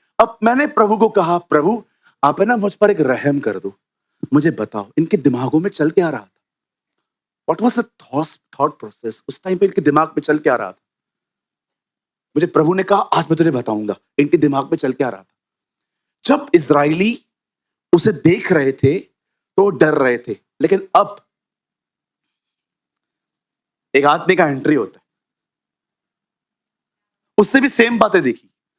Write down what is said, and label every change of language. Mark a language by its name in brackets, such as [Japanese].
[Hindi] अब मैंने प्रभु को कहा, प्रभु आप है ना मुझ पर एक रहम कर दो, मुझे बताओ इनके दिमागों में चल क्या रहा था। [English] What was the thought process? [Hindi] उस टाइम पे इनके दिमाग में चल क्या रहा था। मुझे प्रभु ने कहा आज मैं तुझे बताऊंगा इनके दिमाग में चल क्या रहा था। जब इजरायली उसे देख रहे थे तो डर रहे थे, लेकिन अब एक आदमी का एंट्री होता है, उससे भी सेम बातें देखी।